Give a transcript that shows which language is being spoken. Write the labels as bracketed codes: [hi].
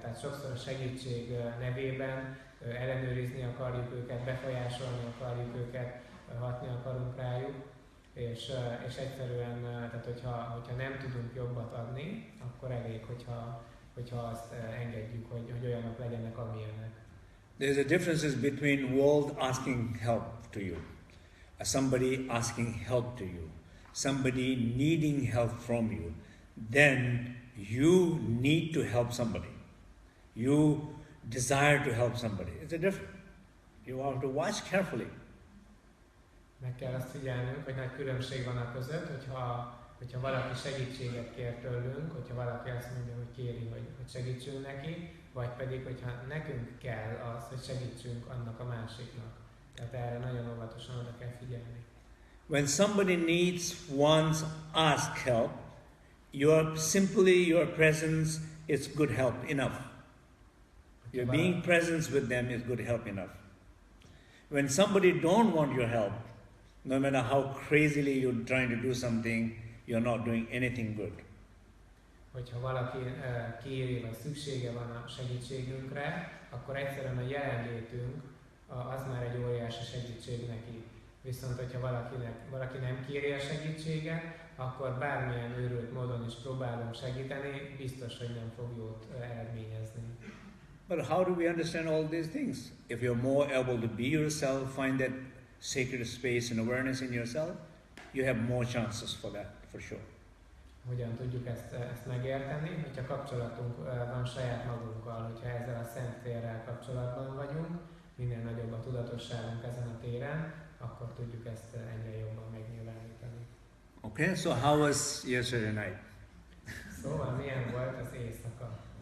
[hu] Tehát sokszor a segítség nevében ellenőrizni akarjuk őket, befolyásolni akarjuk őket, hatni akarunk rájuk, és egyszerűen, tehát hogyha nem tudunk jobbat adni, akkor elég, hogyha azt engedjük, hogy olyanok legyenek, amilyenek. [en] There's a difference between world asking help to you, somebody asking help to you, somebody needing help from you. Then you need to help somebody. You desire to help somebody. It's a different. You have to watch carefully. [hu] Meg kell azt figyelnünk, hogy nagy különbség van a között, hogyha valaki segítséget kér tőlünk, hogyha valaki azt mondja, hogy kéri, hogy segítsünk neki, vagy pedig, hogyha nekünk kell az, hogy segítsünk annak a másiknak. Tehát erre nagyon óvatosan oda kell figyelni. [en] When somebody needs, wants, ask help, your presence is good help enough. Your being present with them is good help enough. When somebody don't want your help, no matter how crazily you're trying to do something, you're not doing anything good. [hu] Hogyha valaki kéri, vagy szüksége van a segítségünkre, akkor egyszerűen a jelenlétünk az már egy óriási segítség neki. Viszont, hogyha valaki nem kéri a segítséget, akkor bármilyen őrült módon is próbálom segíteni, biztos, hogy nem fog jót eredményezni. [en] But how do we understand all these things? If you're more able to be yourself, find that sacred space and awareness in yourself, you have more chances for that, for sure. [hu] Hogyan tudjuk ezt megérteni, hogyha kapcsolatunk van saját magunkkal, hogyha ezzel a szent térrel kapcsolatban vagyunk, minél nagyobb a tudatosságunk ezen a téren, akkor tudjuk ezt egyre jobban megnyilvánítani. [en] Okay, so how was yesterday night? [hu] Szóval milyen volt az éjszaka?